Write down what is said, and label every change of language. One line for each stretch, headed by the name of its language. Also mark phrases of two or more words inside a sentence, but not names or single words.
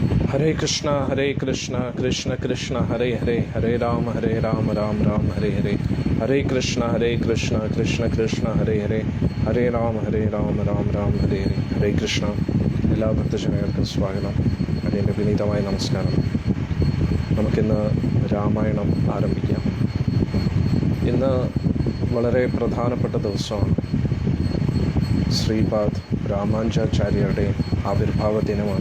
Sanskrit: हरे कृष्णा कृष्ण कृष्ण हरे हरे, हरे राम राम राम हरे हरे। हरे कृष्णा कृष्ण कृष्ण हरे हरे, हरे राम राम राम हरे हरे।
Malayalam: ഹരേ കൃഷ്ണ. എല്ലാ ഭക്തജനങ്ങൾക്കും സ്വാഗതം. അതിൻ്റെ വിനീതമായ നമസ്കാരം. നമുക്കിന്ന് രാമായണം ആരംഭിക്കാം. ഇന്ന് വളരെ പ്രധാനപ്പെട്ട ദിവസമാണ്. ശ്രീപാദ് രാമാനുജാചാര്യരുടെ ആവിർഭാവ ദിനമാണ്.